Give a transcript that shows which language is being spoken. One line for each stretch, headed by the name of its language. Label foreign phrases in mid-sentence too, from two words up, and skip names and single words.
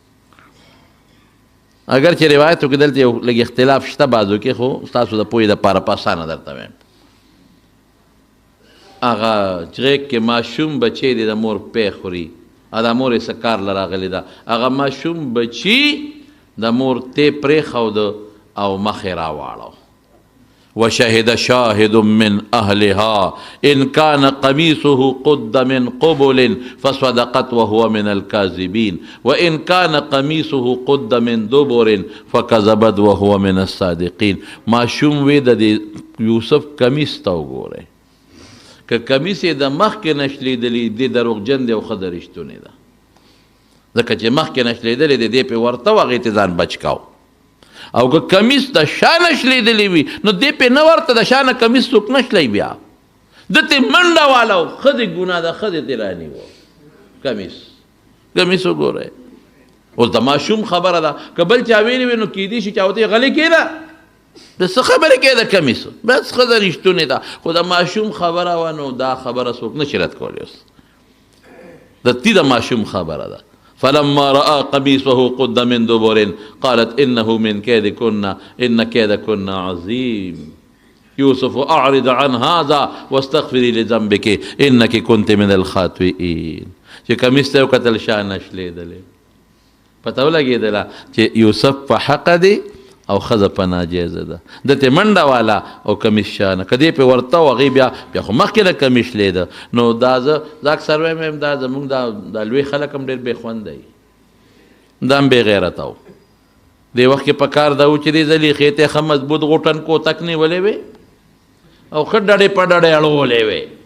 Pashto: اگر چې روایتو کې دلته یو لږ اختلاف شته بعضو کې، خو ستاسو د پوهې دپاره په اسانه درته وایم. هغه غېږ کې ماشوم بچی دی، د مور پی خوري، د مور یې څه کار له راغلی ده، هغه ماشوم بچي د مور تی پرېښود او مخ یې راواړو.
Arabic: وشهد شاهد من أهلها إن كان قميصه قد من قبل فصدقت وهو من الكاذبين وإن كان قميصه قد من دبر فكذبت وهو من الصادقين.
Pashto: ماشوم وی د یوسف کمیس ته وګورئ، که کمیس یې د مخکې نشلیدلی دی دروغجن دی او ښه د رښتونې ده، ځکه چې مخکې نشلیدلی دی دی پې ورته و هغې ته ځان بچ کاو. او که کمیس د شا نشلیدلی وي نو دی پې نه ورته د شا نه کمیس څوک نشلی بیا ده ته منډه واله و، ښځې ګناه ده، ښځې تې رانیوه کمیس وګورئ. اوس د ماشوم خبره ده، که بل چا ویلي وي نو کیدی شي چا ورته غلی کېنه د څه خبرې کوې د کمیس بس ښځه رښتونې ده خو د ماشوم خبره وه نو دا خبره څوک نه شي رد کولی اوس د ماشوم خبره ده
Arabic: فلما رأى قميصه قد من دبر قالت إنه من كيدكن إن كيدكن عظيم يوسف أعرض عن هذا واستغفري لذنبك إنك كنت من الخاطئين
Pashto: چې کمیس ته وکتل شا نشلیدلې پته ولګېدله چې یوسف په حقه دی او ښځه په ناجیزه ده دته منډه والا او کمیس شانه که دې پې ورته و هغې بیا خو مخکې نه کمیس شلیده نو دا زه اکثر وایم دا زمونږ دا لوی خلک هم ډېر بې خونده وي دا هم بې غیرته و دې وخت کې په کار دا و چې دې زلیخې ته ښه مضبوط غوټن کوتک نیولې وې او ښه ډډې په ډډې اړولې وې